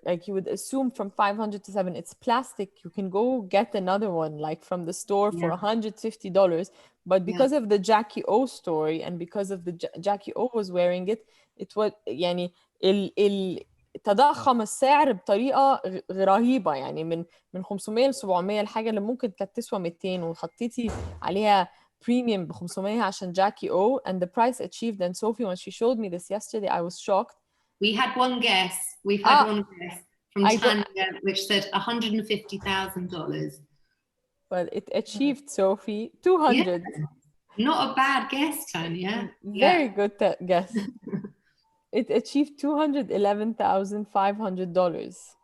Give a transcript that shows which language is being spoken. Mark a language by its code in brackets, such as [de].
[en] Like you would assume from 500 to 7, it's plastic. You can go get another one like from the store for $150. But because of the Jackie O story and because of the Jackie O was wearing it, it was [ar] يعني تضخم السعر بطريقة رهيبة. يعني من 500 ل 700 الحاجة اللي ممكن كانت تسوى 200 وحطيتي عليها premium ب 500 عشان Jackie O, [en] and the price achieved. And Sophie, when she showed me this yesterday, I was shocked. We had one guess. We've had one guess from Tanya, which said $150,000. Well, it achieved, Sophie, 200. Yeah. Not a bad guess, Tanya. Very good guess. It achieved $211,500.